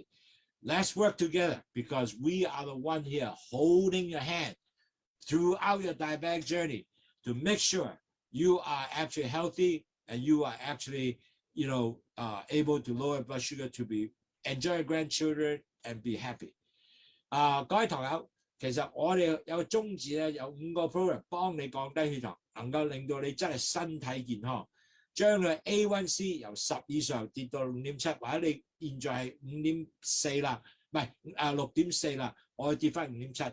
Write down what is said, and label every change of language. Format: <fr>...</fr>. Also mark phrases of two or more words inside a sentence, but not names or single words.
<en>Let's work together because we are the one here holding your hand throughout your diabetic journey to make sure you are actually healthy and you are actually able to lower blood sugar to enjoy your grandchildren and be happy.</en> <yue>各位堂友，其實我哋有個宗旨咧，有5個 program 幫你降低血糖，能夠令到你真係身體健康。將佢 A1C 由10以上跌到6.7，或者你現在係5.4啦，唔係6.4啦，我跌翻5.7。</yue>